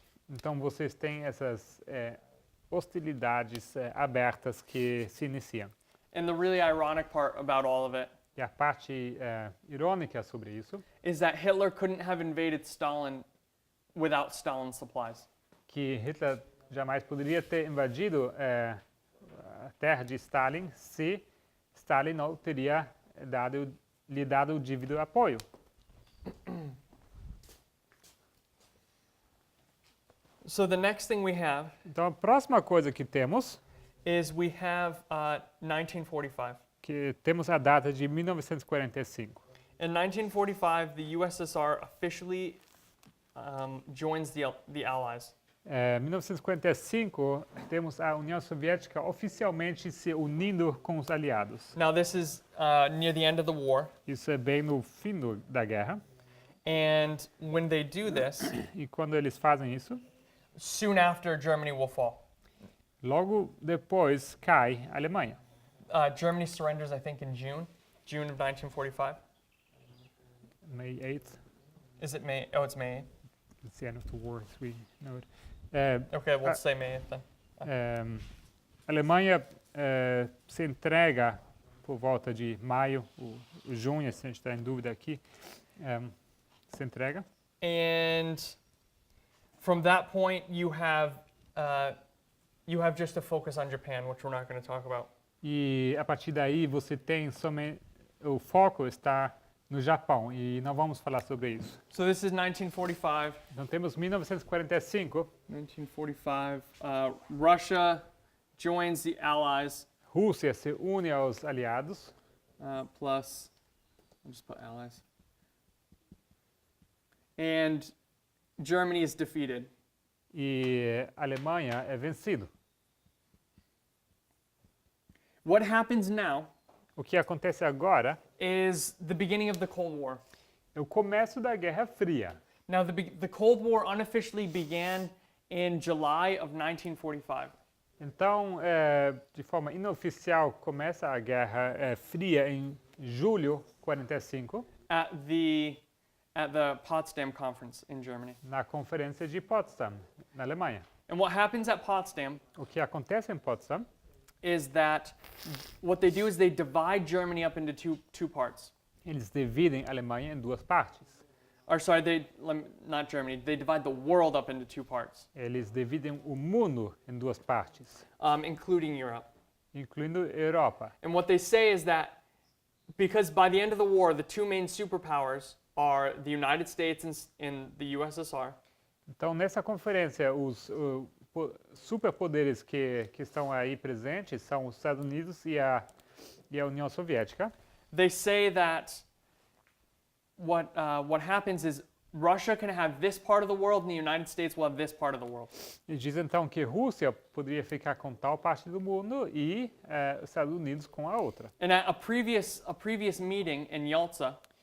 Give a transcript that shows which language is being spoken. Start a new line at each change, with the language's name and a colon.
Portuguese: Então, vocês têm essas hostilidades abertas que se iniciam.
English: And the really ironic part about all of it
Portuguese: E a parte irônica sobre isso,
English: is that Hitler couldn't have invaded Stalin without Stalin's supplies.
Portuguese: que Hitler jamais poderia ter invadido a terra de Stalin se Stalin não teria lhe dado o devido apoio.
English: So the next thing we have
Portuguese: Então, a próxima coisa que temos,
English: is we have 1945.
Portuguese: que temos a data de 1945.
English: In 1945, the USSR officially joins the Allies.
Portuguese: Em 1945, temos a União Soviética oficialmente se unindo com os aliados.
English: Now this is near the end of the war,
Portuguese: Isso é bem no fim da guerra.
English: and when they do this,
Portuguese: E quando eles fazem isso,
English: soon after Germany will fall.
Portuguese: Logo depois cai a Alemanha.
English: Germany surrenders, I think, in June of 1945. May 8th, Is it May? Oh, it's May 8th. it's the end of the war, as we know it. Okay, we'll Uh, say May 8th then.
Portuguese: A Alemanha se entrega por volta de maio, o junho, se a gente está em dúvida aqui, se entrega.
English: And from that point, you have just to focus on Japan, which we're not going to talk about.
Portuguese: E a partir daí você tem somente o foco está no Japão e não vamos falar sobre isso.
English: So this is 1945.
Portuguese: Então temos 1945, 1945.
English: Russia joins the Allies.
Portuguese: Rússia se une aos aliados
English: Plus, I'll just put Allies. And Germany is defeated.
Portuguese: e a Alemanha é vencido.
English: What happens now
Portuguese: O que acontece agora
English: is the beginning of the Cold War.
Portuguese: é o começo da Guerra Fria.
English: Now, the Cold War unofficially began in July of 1945.
Portuguese: Então, de forma inoficial, começa a Guerra Fria em julho de 45,
English: At the Potsdam Conference in Germany.
Portuguese: na Conferência de Potsdam, na Alemanha.
English: And what happens at Potsdam
Portuguese: O que acontece em Potsdam
English: is that what they do is they divide Germany up into two parts.
Portuguese: eles dividem a Alemanha em duas partes.
English: Or sorry, not Germany. They divide the world up into two parts,
Portuguese: Eles dividem o mundo em duas partes,
English: including Europe.
Portuguese: incluindo a Europa.
English: And what they say is that because by the end of the war, the two main superpowers are the United States and the USSR.
Portuguese: Então, nessa conferência, os superpoderes que estão aí presentes são os Estados Unidos e a União Soviética.
English: They say that what happens is Russia can have this part of the world and the United States will have this part of the world.
Portuguese: E diz então que Rússia poderia ficar com tal parte do mundo e os Estados Unidos com a outra.
English: And at a previous meeting in Yalta,